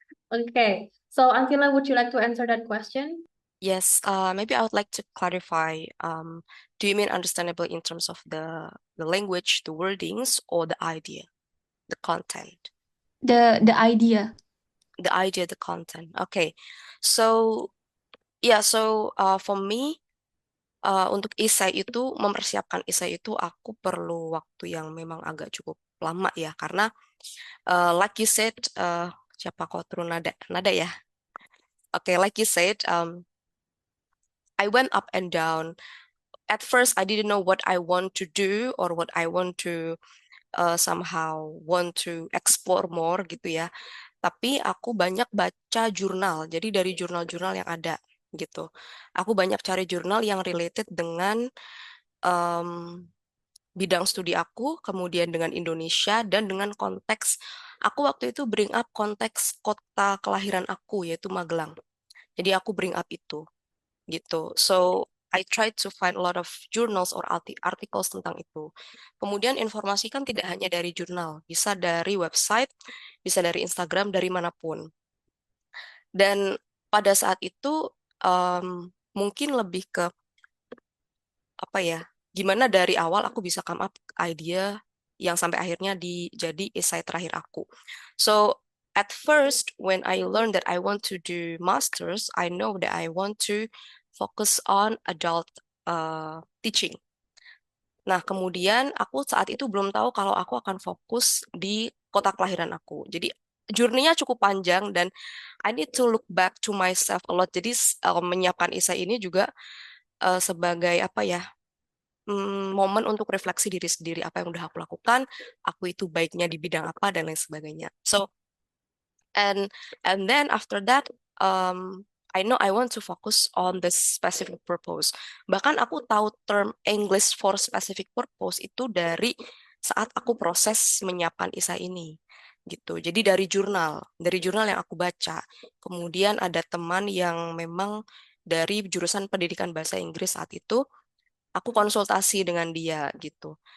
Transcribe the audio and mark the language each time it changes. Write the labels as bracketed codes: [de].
[en] Okay, so Antila, would you like to answer that question? Yes, maybe I would like to clarify. Do you mean understandable in terms of the language, the wordings, or the idea, the content? The idea. The idea, the content. Okay, so yeah, so for me, [id] untuk esai itu, mempersiapkan esai itu aku perlu waktu yang memang agak cukup lama ya, karena [en] like you said, [id] siapa Kotrun Nada ya? [en] Okay, like you said, I went up and down. At first, I didn't know what I want to do or what I want to somehow want to explore more gitu ya. [id] Tapi aku banyak baca jurnal. Jadi dari jurnal-jurnal yang ada gitu. Aku banyak cari jurnal yang related dengan um, bidang studi aku, kemudian dengan Indonesia dan dengan konteks. Aku waktu itu [en] bring up [id] konteks kota kelahiran aku yaitu Magelang. Jadi aku bring up itu gitu. [en] So I tried to find a lot of journals or articles [id] tentang itu. Kemudian informasi kan tidak hanya dari jurnal, bisa dari website, bisa dari Instagram, dari manapun. Dan pada saat itu mungkin lebih ke apa ya? Gimana dari awal aku bisa [en] come up idea [id] yang sampai akhirnya jadi esai terakhir aku. [en] So at first when I learned that I want to do masters, I know that I want to focus on adult teaching. [id] Nah, kemudian aku saat itu belum tahu kalau aku akan fokus di kota kelahiran aku. Jadi journey-nya cukup panjang dan [en] I need to look back to myself a lot. [id] Jadi menyiapkan esai ini juga sebagai apa ya? Momen untuk refleksi diri sendiri, apa yang udah aku lakukan, aku itu baiknya di bidang apa dan lain sebagainya. [en] So and then after that I know I want to focus on the specific purpose. [id] Bahkan aku tahu term English for specific purpose itu dari saat aku proses menyiapkan isai ini gitu. Jadi dari jurnal yang aku baca. Kemudian ada teman yang memang dari jurusan pendidikan bahasa Inggris saat itu, aku konsultasi dengan dia gitu.